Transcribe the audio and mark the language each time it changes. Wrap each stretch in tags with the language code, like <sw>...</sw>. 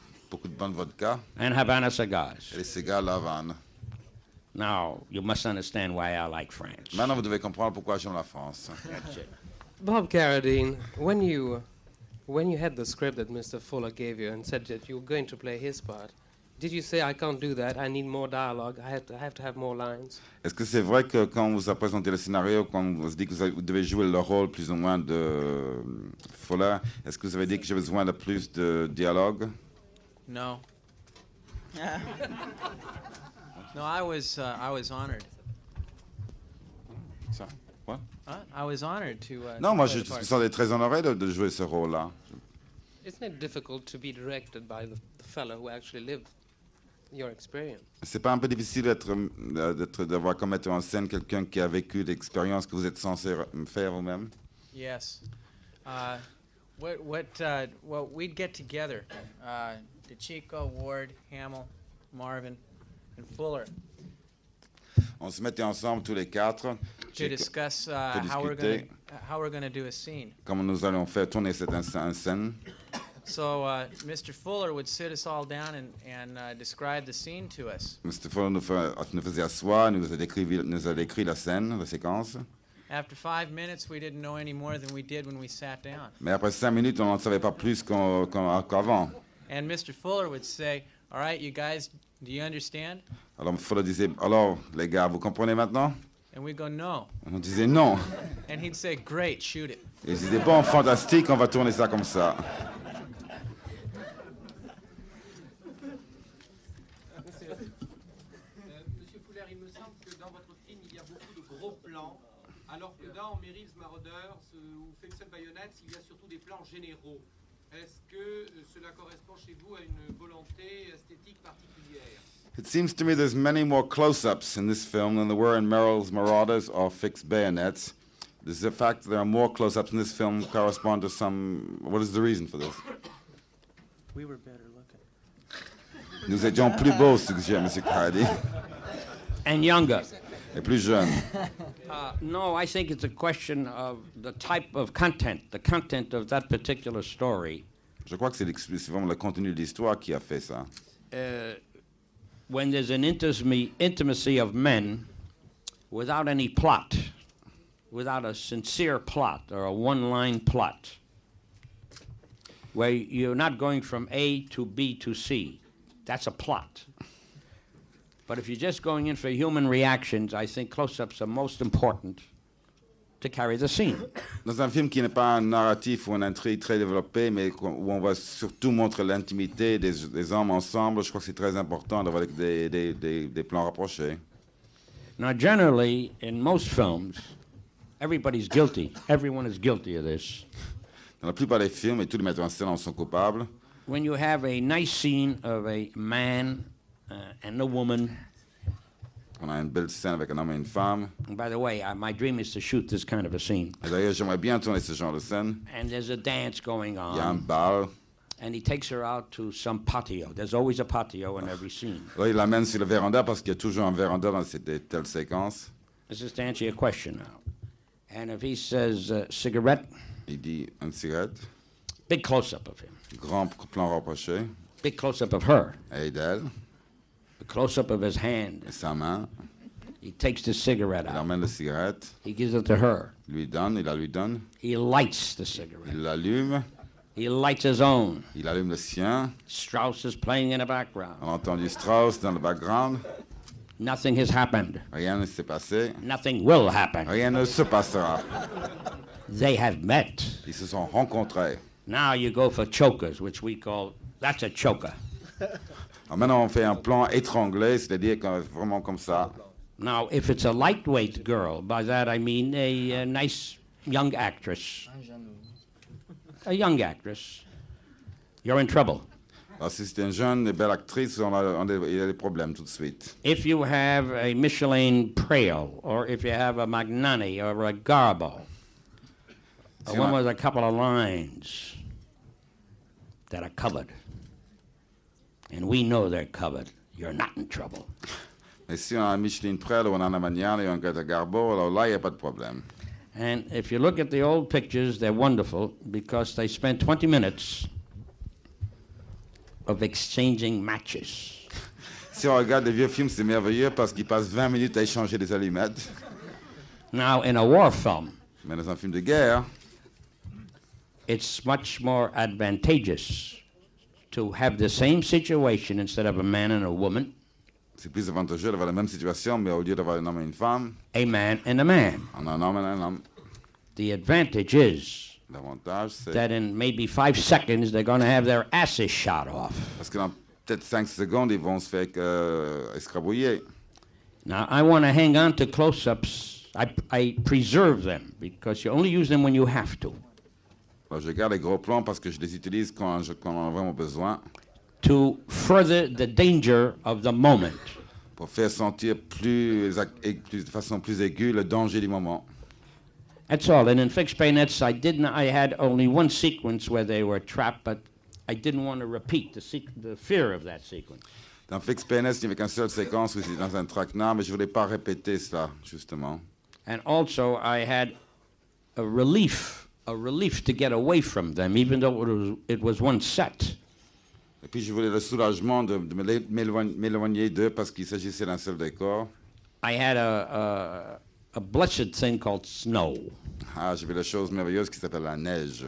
<fr>beaucoup de bonne vodka</fr> <en>and Havana cigars.</en> <fr>et les cigares La Havane.</fr> <en>Now, you must understand why I like France.</en> <fr>Maintenant, vous devez comprendre pourquoi j'aime la France.</fr> <en>That's it. Bob Carradine, when you had the script that Mr. Fuller gave you and said that you were going to play his part, did you say, I can't do that, I need more dialogue, I have to have more lines?</en> <fr>Est-ce que c'est vrai que quand on vous a présenté le scénario, quand on vous dit que vous devez jouer le rôle plus ou moins de Fuller, est-ce que vous avez dit que j'ai besoin de plus de dialogue?</fr> <en>No. No, I was honored.</en> <fr>Ça? Quoi?</fr> <en>I was honored to.</en> <fr>Non, moi</fr> <en>play</en> <fr>je</fr> <en>the part.</en> <fr>me sentais très honoré de jouer ce rôle-là.</fr> <en>Isn't it difficult to be directed by the fellow who actually lived your experience?</en> <fr>C'est pas un peu difficile d'avoir comme metteur en scène quelqu'un qui a vécu l'expérience que vous êtes censé faire vous-même?</fr> <en>Yes. Well, we'd get together, DeChico, Ward, Hamill, Marvin, and Fuller,</en> <fr>On se mettait ensemble tous les quatre,</fr> <en>to discuss how we're gonna do a scene.</en> <fr>comment nous allons faire tourner cette scène.</fr> <en>So Mr. Fuller would sit us all down and describe the scene to us. Mr.</en> <fr>Fuller nous faisait asseoir, nous a décrit la scène, la séquence.</fr> <en>After 5 minutes, we didn't know any more than we did when we sat down.</en> <fr>Mais après 5 minutes, on n'en savait pas plus qu'avant.</fr> <en>And Mr. Fuller would say, "All right, you guys, do you understand?"</en> <fr>Alors Fuller disait, alors les gars, vous comprenez maintenant?</fr> <en>And we'd go, "No."</en> <fr>On disait non.</fr> <en>And he'd say, "Great, shoot it."</en> <fr>Et il disait, bon, fantastique, on va tourner ça comme ça. Monsieur Fuller, il me semble que dans votre film, il y a beaucoup de gros plans, alors que dans Meryl's Marauders, où fait une seule baïonnette, il y a surtout des plans généraux. Est-ce que cela correspond chez vous à une volonté esthétique particulière?</fr> <en>It seems to me there's many more close-ups in this film than there were in Meryl's Marauders or Fixed Bayonets. Does the fact that there are more close-ups in this film correspond to some... What is the reason for this? We were better looking.</en> <fr>Nous étions plus beaux, suggère M. Cardi,</fr> <en>And younger.</en> <fr>et plus jeunes.</fr> <en>No, I think it's a question of the type of content, the content of that particular story.</en> <fr>Je crois que c'est vraiment le contenu de l'histoire qui a fait ça.</fr> <en>When there's an intimacy of men without any plot, without a sincere plot or a one-line plot, where you're not going from A to B to C, that's a plot. But if you're just going in for human reactions, I think close-ups are most important to carry the scene.</en> <fr>Dans un film qui n'est pas un narratif ou une intrigue très développée, mais où on va surtout montrer l'intimité des hommes ensemble, je crois que c'est très important d'avoir des plans rapprochés.</fr> <en>Now, generally, in most films, everybody's guilty. Everyone is guilty of this.</en> <fr>Dans la plupart des films, et tous les metteurs en scène en sont coupables,</fr> <en>When you have a nice scene of a man and a woman,</en> <fr>on a une belle scène avec un homme et une femme.</fr> <en>and by the way, my dream is to shoot this kind of a scene,</en> <fr>Et d'ailleurs, j'aimerais bien tourner ce genre de scène.</fr> <en>and there's a dance going</en> <fr>Il y a un</fr> <en>on,</en> <fr>bal.</fr> <en>and he takes her out to some patio. There's always a patio in every scene.</en> <fr>Là, il l'amène sur le véranda parce qu'il y a toujours un véranda dans cette telle séquence.</fr> <en>This is to answer your question now. And if he says cigarette,</en> <fr>Il dit une cigarette,</fr> <en>big close-up of him,</en> <fr>grand plan rapproché,</fr> <en>big close-up of her,</en> <fr>et d'elle,</fr> <en>a close-up of his hand.</en> <fr>et sa main.</fr> <en>He takes the cigarette</en> <fr>Il</fr> <en>out.</en> <fr>emmène la cigarette,</fr> <en>He gives it to her.</en> <fr>lui donne, il la lui donne.</fr> <en>He lights the cigarette.</en> <fr>Il l'allume,</fr> <en>He lights his own.</en> <fr>il allume le sien.</fr> <en>Strauss is playing in the background.</en> <fr>On a entendu Strauss dans le background.</fr> <en>Nothing has happened.</en> <fr>Rien ne s'est passé.</fr> <en>Nothing will happen.</en> <fr>Rien ne se passera.</fr> <en>They have met.</en> <fr>Ils se sont rencontrés.</fr> <en>Now you go for chokers, which we call That's a choker.</en> <fr>Alors maintenant, on fait un plan étranglé, c'est-à-dire vraiment comme ça.</fr> <en>Now, if it's a lightweight girl, by that I mean a nice young actress. A young actress. You're in trouble.</en> <fr>Alors si c'est une jeune et belle actrice, il y a des problèmes tout de suite.</fr> <en>If you have a Michelin Prale, or if you have a Magnani or a Garbo, a one with a couple of lines that are covered, and we know they're covered, you're not in trouble.</en> <fr>Mais si on a un Michelin Prel ou on a un Magnani ou un Greta Garbo, alors là, il n'y a pas de problème.</fr> <en>And if you look at the old pictures, they're wonderful because they spent 20 minutes of exchanging matches.</en> <fr>Si on regarde les vieux films, c'est merveilleux parce qu'ils passent 20 minutes à échanger des allumettes.</fr> <en>Now, in a war film,</en> <fr>mais dans un film de guerre,</fr> <en>it's much more advantageous to have the same situation instead of a man and a woman.</en> <fr>C'est plus avantageux d'avoir la même situation, mais au lieu d'avoir un homme et une femme,</fr> <en>a man and a man.</en> <fr>On a un homme et un homme.</fr> <en>The advantage is that in maybe 5 seconds they're going to have their asses shot off.</en> <fr>Parce que dans peut-être 5 secondes, ils vont se faire escrabouiller.</fr> <en>Now, I want to hang on to close-ups. I preserve them because you only use them when you have to.</en> <fr>Alors, je garde les gros plans parce que je les utilise quand on a vraiment besoin.</fr> <en>To further the danger of the moment.</en> <fr>Pour faire sentir de façon plus aiguë le danger du moment.</fr> <en>That's all. And in Fixed Bayonets, I had only one sequence where they were trapped, but I didn't want to repeat the fear of that sequence.</en> <fr>Dans Fixed Bayonets, il n'y avait qu'une seule séquence où c'était dans un traquenard, mais je ne voulais pas répéter cela, justement.</fr> <en>And also, I had a relief to get away from them, even though it was one set.</en> <fr>Et puis je voulais le soulagement de m'éloigner d'eux parce qu'il s'agissait d'un seul décor.</fr> <en>I had a blessed thing called snow.</en> <fr>Ah, j'avais la chose merveilleuse qui s'appelle la neige.</fr>